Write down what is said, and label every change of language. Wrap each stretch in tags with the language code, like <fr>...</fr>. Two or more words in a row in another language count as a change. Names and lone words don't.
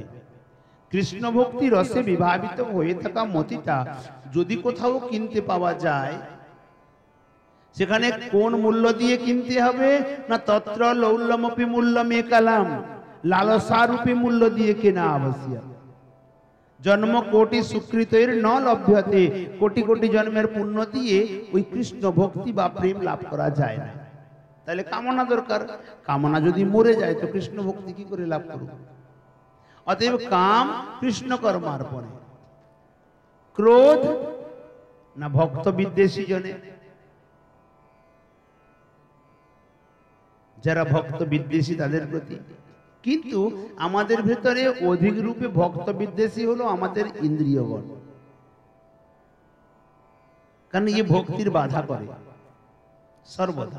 <bn>কৃষ্ণ ভক্তি রসে বিভাবিত হয়ে থাকা মতিটা যদি কোথাও কিনতে পাওয়া যায়, সেখানে কোন মূল্য দিয়ে কিনতে হবে না,</bn> <sa>তত্র লৌল্যমপি মূল্যমেকলম,</sa> <bn>লালসারূপী মূল্য দিয়ে কেনা আবশ্যক।</bn> <sa>जन्म कोटि सुकृतेर न लभ्यते,</sa> <bn>কোটি কোটি জন্মের পুণ্য দিয়ে ওই কৃষ্ণ ভক্তি বা প্রেম লাভ করা যায় না। তাহলে কামনা দরকার, কামনা যদি মরে যায় তো কৃষ্ণ ভক্তি কী করে লাভ করব? অতএব কাম কৃষ্ণ কর্মার্পণে। ক্রোধ না ভক্ত বিদ্বেষী জনে, যারা ভক্ত বিদ্বেষী তাদের প্রতি। কিন্তু আমাদের ভেতরে অধিক রূপে ভক্ত বিদ্বেষী হলো আমাদের ইন্দ্রিয়গণ, কারণ এই ভক্তির বাধা করে সর্বদা।</bn>